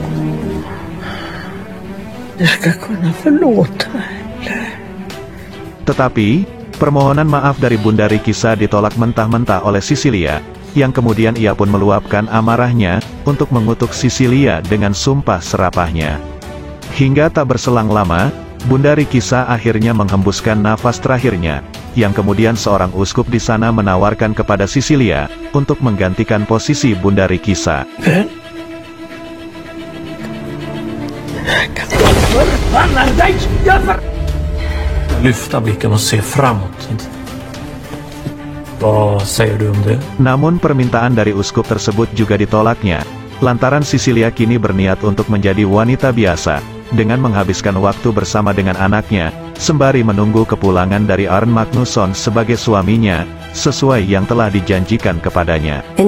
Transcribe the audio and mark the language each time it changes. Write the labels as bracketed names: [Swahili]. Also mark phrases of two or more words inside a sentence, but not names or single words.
[Indonesian] Tetapi, permohonan maaf dari Bundari Kisa ditolak mentah-mentah oleh Sisilia, yang kemudian ia pun meluapkan amarahnya, untuk mengutuk Sisilia dengan sumpah serapahnya. Hingga tak berselang lama, Bundari Kisa akhirnya menghembuskan nafas terakhirnya, yang kemudian seorang uskup di sana menawarkan kepada Sisilia, untuk menggantikan posisi Bundari Kisa. [Swedish] Lyfta blicken och se framåt. Vad säger du om det? [Indonesian] Namun permintaan dari uskup tersebut juga ditolaknya, lantaran Sisilia kini berniat untuk menjadi wanita biasa, dengan menghabiskan waktu bersama dengan anaknya, sembari menunggu kepulangan dari Arn Magnusson sebagai suaminya, sesuai yang telah dijanjikan kepadanya.